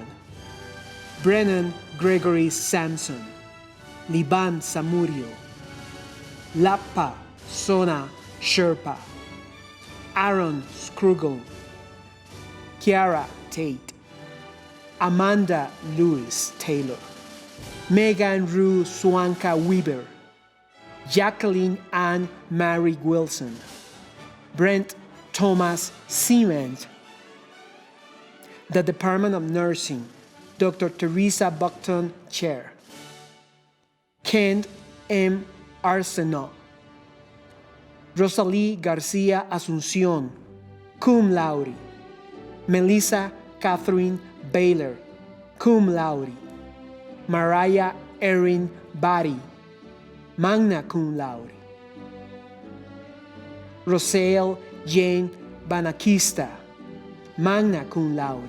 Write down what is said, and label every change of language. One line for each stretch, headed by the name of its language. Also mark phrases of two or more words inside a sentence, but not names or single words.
English: Brennan Gregory Sampson, Liban Samurio, Lappa Sona Sherpa, Aaron Scruggle, Kiara Tate, Amanda Lewis Taylor, Megan Rue Swanka Weaver, Jacqueline Ann Mary Wilson, Brent Thomas Siemens, the Department of Nursing, Dr. Teresa Buckton Chair, Kent M. Arsenault, Rosalie Garcia Asuncion,
Latin: cum laude.
English: Melissa Catherine Baylor,
Latin: cum laude.
English: Mariah Erin Bari,
Latin: magna cum laude.
English: Rosale Jane Banakista,
Latin: magna cum laude.